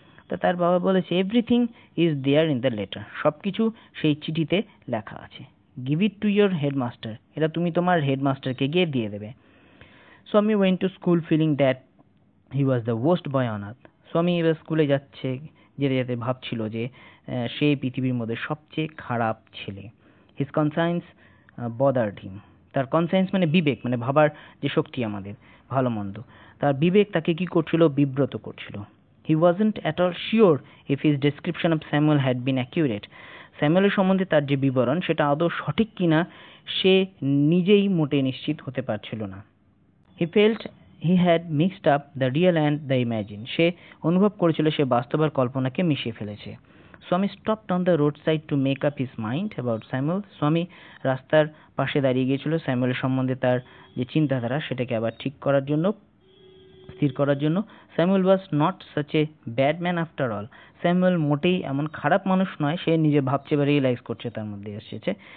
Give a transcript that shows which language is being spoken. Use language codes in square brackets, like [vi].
[bn] তো তার বাবা বলেছে [en] everything is there in the letter, [bn] সব কিছু সেই চিঠিতে লেখা আছে। [en] give it to your headmaster, [bn] এটা তুমি তোমার হেডমাস্টারকে গিয়ে দিয়ে দেবে। স্বামী [en] went to school feeling that he was the worst boy on earth, [bn] স্বামী এবার স্কুলে যেতে যেতে ভাবছিল যে সেই পৃথিবীর মধ্যে সবচেয়ে খারাপ ছেলে। [en] His conscience bothered him. [bn] তার কনসায়েন্স মানে বিবেক, মানে ভাবার যে শক্তি আমাদের ভালো মন্দ, তার বিবেক তাকে কি করছিল, বিব্রত করছিল। [en] He wasn't at all sure if his description of Samuel had been accurate. [bn] স্যামুয়েলের সম্বন্ধে তার যে বিবরণ সেটা আদৌ সঠিক কিনা সে নিজেই মোটে নিশ্চিত হতে পারছিল না। [en] He felt he had mixed up the real and the imagined. [bn] সে অনুভব করেছিল সে বাস্তব আর কল্পনাকে মিশিয়ে ফেলেছে। [en] Swami stopped on the roadside to make up his mind about Samuel. [bn] স্বামী রাস্তার পাশে দাঁড়িয়ে গিয়েছিল স্যামুয়েলের সম্বন্ধে তার যে চিন্তাধারা সেটাকে আবার ঠিক করার জন্য, স্থির করার জন্য। Samuel [en] Was not such a bad man after all. [bn] Samuel মোটেই এমন খারাপ মানুষ নয়, সে নিজে ভাবছে বা রিয়েলাইজ করছে তার মধ্যে এসেছে।